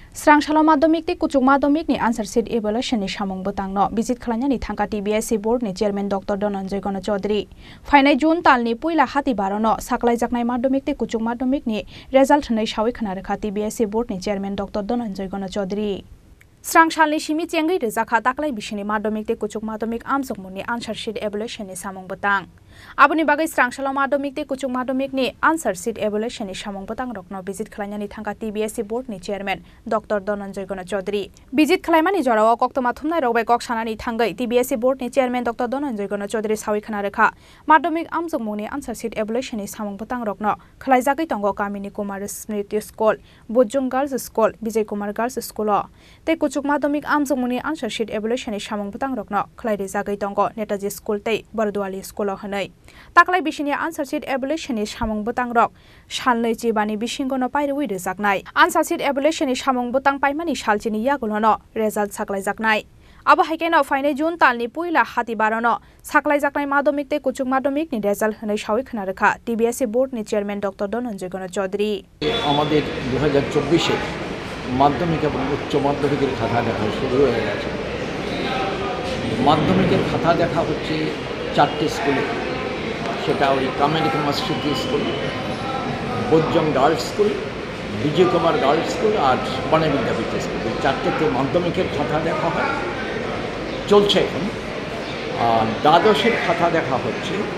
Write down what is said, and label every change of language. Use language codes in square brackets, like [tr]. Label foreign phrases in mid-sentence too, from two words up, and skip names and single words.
[trp] Srangshalo Madhyamik ti Kuchuk Madhyamik ni [en] answer sheet evaluation [trp] ni samung botangno visit khalanya ni thangka TBSC board ni chairman Dr. Dhananjay Gana Chaudhary Fainai June talni puila hati barono saklai jaknai Madhyamik ti Kuchuk Madhyamik ni result hnai shawi khana rakha TBSC board ni chairman Dr. Dhananjay Gana Chaudhary Srangshal simi chengai rejakha taklai bishini Madhyamik ti Kuchuk Madhyamik amjokmuni [en] answer sheet evaluation [trp] ni samung botang Aboni bagai Srangshalo Madhyamik ti Kuchuk Madhyamik ni [en] answer sheet evaluation [trp] ni samung botang rokno visit khalanya ni thangka TBSC board ni chairman Dr. Dhananjay Gana Chaudhary visit khalaimani jorao koktoma thumnai rokbai kok sanani thangai TBSC board ni chairman Dr. Dhananjay Gana Chaudhary sawi khana rekha Madhyamik amjokmuni [en] answer sheet evaluation [trp] ni samung botang rokno khalaijagai tongo Kamini Kumar Smriti School Bojung Girls School Vijay Kumar Girls School te Kuchuk Madhyamik amjokmuni [en] answer sheet evaluation [trp] ni samung botang rokno khlairejagai tongo Netaji School tei Bardwali School hanai taklai bishini [en] answer sheet evaluation [trp] ni samung botang rok salnai chibani bisingono pairui rejaknai [en] answer sheet evaluation [trp] ni samung botang paimani salchini yagulono result saklai jaknai abo haikeno Fainai June talni puila hati barono saklai jaknai Madhyamik te Kuchuk Madhyamik ni result hnai shawi khana rakha TBSC board ni chairman Dr. Dhananjay Gana Chaudhary [bn] আমাদের 2024 এ মাধ্যমিক এবং উচ্চ মাধ্যমিকের খাতা দেখা শুরু হয়ে গেছে মাধ্যমিকের খাতা দেখা হচ্ছে 4টি স্কুলে সেটা ওই কামিনী কুমার স্মৃতি স্কুল বজ্জং গার্লস স্কুল বিজয় কুমার গার্লস স্কুল আর বনে বিদ্যাপীঠ স্কুল এই 4টিতে মাধ্যমিকের খাতা দেখা হয় চলছে এখন আর দ্বাদশের খাতা দেখা হচ্ছে